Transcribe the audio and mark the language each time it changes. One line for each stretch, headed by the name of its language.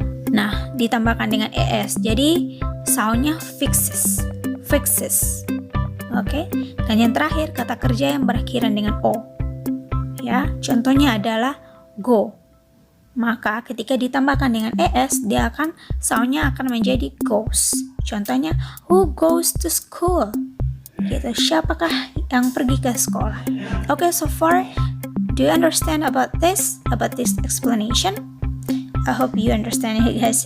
Indonesian: Nah, ditambahkan dengan es, jadi soundnya fixes. Fixes. Oke. Dan yang terakhir kata kerja yang berakhiran dengan o. Ya, contohnya adalah go. Maka ketika ditambahkan dengan es, dia akan soundnya akan menjadi goes.
English: Contohnya, who goes to school?
Indonesian: Gitu, siapakah yang pergi ke sekolah?
English: Okay, so far, do you understand about this explanation? I hope you understand it, guys.